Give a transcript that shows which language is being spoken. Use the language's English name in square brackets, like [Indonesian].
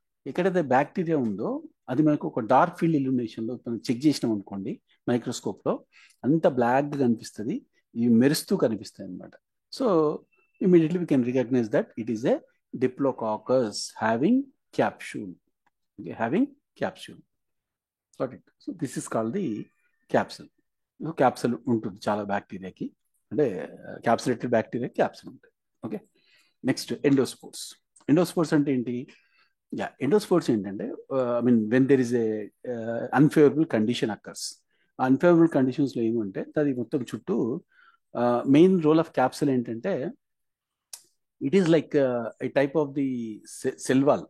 [Telugu] ఎక్కడైతే బ్యాక్టీరియా ఉందో అది మనకు ఒక డార్క్ ఫీల్డ్ ఇల్యూమినేషన్లో మనం చెక్ చేసినాం అనుకోండి మైక్రోస్కోప్లో, అంత బ్లాక్గా కనిపిస్తుంది, ఇవి మెరుస్తూ కనిపిస్తాయి అనమాట. [English] So immediately we can recognise that it is a diplococcus having capsule. Having capsule. Got it. So this is called the capsule. [Telugu] Capsule ఉంటుంది చాలా బ్యాక్టీరియాకి, అంటే క్యాప్సులేటెడ్ బ్యాక్టీరియా క్యాప్సూల్ ఉంటుంది. ఓకే, నెక్స్ట్ ఎండోస్పోర్స్ అంటే ఏంటి? ఎండోస్పోర్స్ ఏంటంటే [English] I mean when there is a unfavourable condition occurs. [Telugu] ఆ unfavourable కండిషన్స్లో ఏమంటే అది మొత్తం చుట్టూ మెయిన్ రోల్ ఆఫ్ క్యాప్సూల్ ఏంటంటే [English] It is like a type of the cell wall.